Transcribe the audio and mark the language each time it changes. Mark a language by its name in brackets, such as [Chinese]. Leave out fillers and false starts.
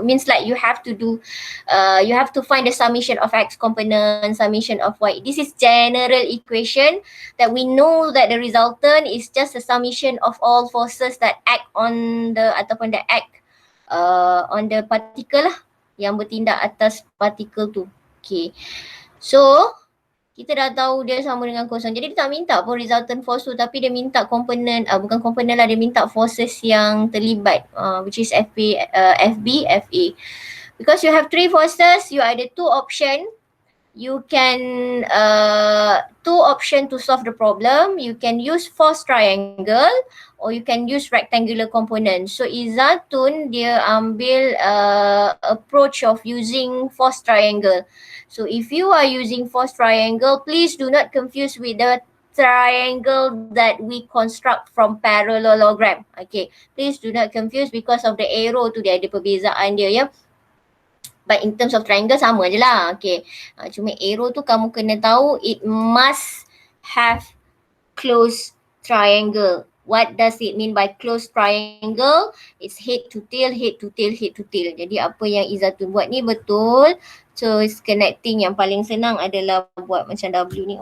[English] Means like you have to do, you have to find the summation of X component, summation of Y. This is general equation that we know that the resultant is just a summation of all forces that act on the, [Malay] ataupun [English] that act on the particle [Malay] lah, yang bertindak atas particle tu. [English] Okay. [Malay] So, kita dah tahu dia sama dengan kosong. Jadi dia tak minta pun resultant force tu, tapi dia minta komponen, bukan komponen lah, dia minta forces yang terlibat, [English] which is FB, FA. Because you have 3 forces, you [Malay] ada [English] 2 option. You can, 2 option to solve the problem. You can use force triangle or you can use rectangular component. So Izatun [Malay] dia ambil [English] approach of using force triangle. So if you are using force triangle, please do not confuse with the triangle that we construct from parallelogram. Okay, please do not confuse because of the arrow [Malay] tu, dia ada perbezaan dia ya. [English] But in terms of triangle [Malay] sama je lah. [English] Okay, [Malay] cuma arrow tu kamu kena tahu [English] it must have close triangle. What does it mean by close triangle? It's head to tail, head to tail, head to tail. [Malay] Jadi apa yang Izatun buat ni betul. [English] So it's connecting, [Malay] yang paling senang adalah buat macam W ni.